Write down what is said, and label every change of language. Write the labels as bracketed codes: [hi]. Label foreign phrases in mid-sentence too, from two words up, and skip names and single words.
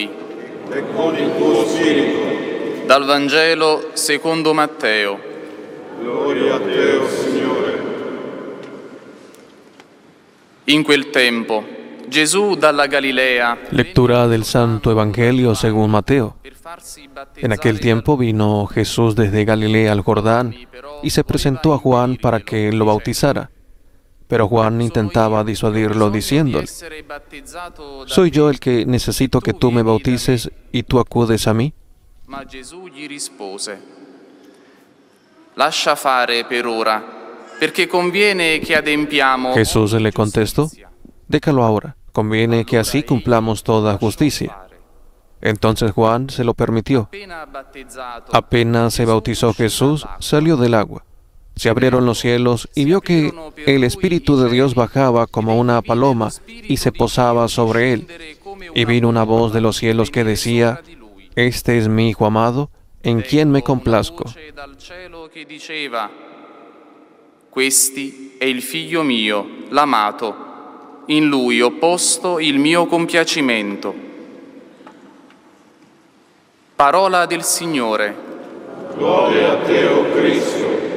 [it] E con il tuo spirito. Dal Vangelo secondo Matteo. Gloria a te, o Signore. In quel tempo, Gesù dalla Galilea. [es] Lectura del Santo Evangelio según Mateo. En aquel tiempo vino Jesús desde Galilea al Jordán y se presentó a Juan para que lo bautizara. Pero Juan intentaba disuadirlo diciéndole: ¿Soy yo el que necesito que tú me bautices y tú acudes a mí? [it] Ma Gesù gli rispose: Lascia fare per ora, perché conviene che adempiamo. [es] Jesús le contestó: Déjalo ahora, conviene que así cumplamos toda justicia. Entonces Juan se lo permitió. Apenas se bautizó Jesús, salió del agua. Se abrieron los cielos y vio que el Espíritu de Dios bajaba como una paloma y se posaba sobre él. Y vino una voz de los cielos que decía: Este es mi Hijo amado, en quien me complazco. [it] Questi è il Figlio mio, l'amato, in lui ho posto il mio compiacimento. Parola del Signore. Gloria a te, o Cristo.